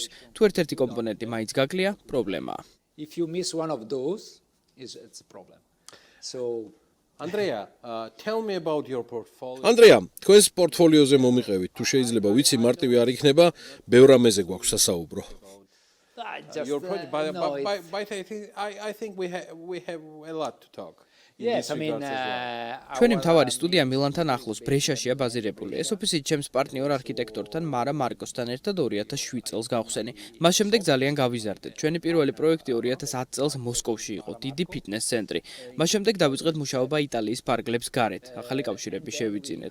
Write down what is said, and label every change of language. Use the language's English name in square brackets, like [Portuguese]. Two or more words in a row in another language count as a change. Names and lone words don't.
[Georgian] თუ ერთ-ერთი კომპონენტი მაინც გაგლია, პრობლემაა. ანდრეა, თქვენს პორტფოლიოზე მომიყევით, თუ შეიძლება, ვიცი მარტივი არ იქნება, ბევრ რამეზე გვაქვს სასაუბრო. [English] Your project, but I think we have a lot to talk. Yes, I mean, [Georgian] ჩვენი მთავარი სტუდია მილანთან ახლოს ბრეშაშია ბაზირებული. ეს ოფისი ჩემს პარტნიორ არქიტექტორთან მარა მარკოსთან ერთად 2007 წელს გავხსენი. მას შემდეგ ძალიან გავიზარდეთ. ჩვენი პირველი პროექტი 2010 წელს მოსკოვში იყო, დიდი ფიტნეს ცენტრი. მას შემდეგ დავიწყეთ მუშაობა იტალიის ფარგლებს გარეთ. ახალი კავშირები შევიძინეთ.